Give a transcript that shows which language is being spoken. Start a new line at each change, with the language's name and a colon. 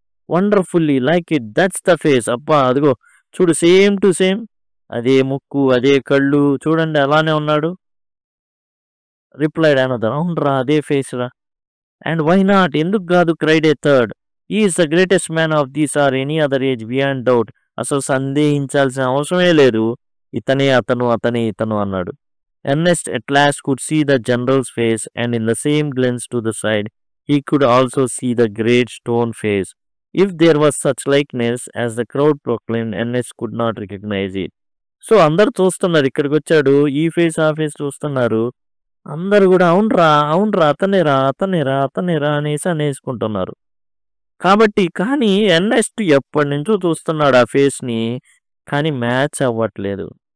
English: Wonderfully like it that's the face.
Telugu: అబ్బా అదిగో చూడు
English: Same to same.
Telugu: అదే ముక్కు అదే కళ్ళు చూడండి అలానే ఉన్నాడు.
English: Replied another.
Telugu: అవునరా అదే ఫేస్ రా.
English: and why not
Telugu: ఎందుకు కాదు
English: Cried a third. Is the greatest man of these or any other age beyond doubt.
Telugu: అసలు సందేహించాల్సిన అవసరమే లేదు. ఇతనే ఇతను అన్నాడు.
English: Ernest at last could see the general's face and in the same glance to the side he could also see the great stone face. If there was such likeness as the crowd proclaimed, Ernest could not recognize it.
Telugu: So అందరు చూస్తున్నారు, ఇక్కడికి వచ్చాడు, ఈ face ఆ face చూస్తున్నారు. అందరూ కూడా అవునరా అవునరా అతనేరా అతనేరా అతనేరా అనేసి అనేసుకుంటున్నారు. కానీ ఎర్నెస్ట్ ఎప్పటి నుంచో చూస్తున్నాడు ఆ ఫేస్ని, కానీ మ్యాచ్ అవ్వట్లేదు.